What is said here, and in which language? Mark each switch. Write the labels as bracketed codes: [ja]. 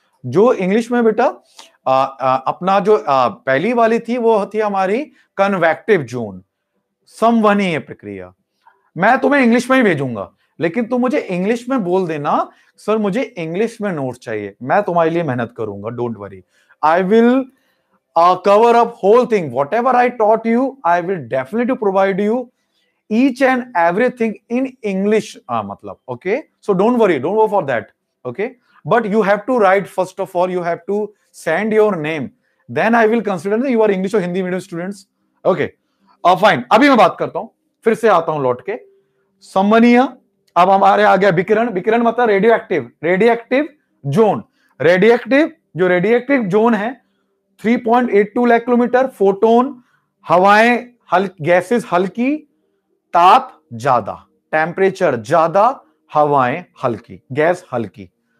[hi] जो इंग्लिश में बेटा अपना जो पहली वाली थी वो थी हमारी कन्वेक्टिव जोन, संवहनीय प्रक्रिया। मैं तुम्हें इंग्लिश में ही भेजूंगा लेकिन तुम मुझे इंग्लिश में बोल देना, सर मुझे इंग्लिश में नोट्स चाहिए, मैं तुम्हारे लिए मेहनत करूंगा, [en] Don't worry, I will cover up whole thing, whatever I taught you I will definitely provide you each and everything in English, matlab, okay? So don't worry, don't go for that, okay? But you have to write, first of all, you have to send your name, then I will consider that you are English or Hindi medium students, okay? Fine, [hi] अभी मैं बात करता हूं, फिर से आता हूं लौट के। सम्मानीय, अब हमारे आ गया विकिरण। विकिरण मतलब रेडियो एक्टिव जोन। जो रेडियोएक्टिव जोन है 3.82 लाख किलोमीटर। फोटोन, हवाएं गैसेस हल्की, ताप ज्यादा, टेम्परेचर ज्यादा, हवाएं हल्की, गैस हल्की।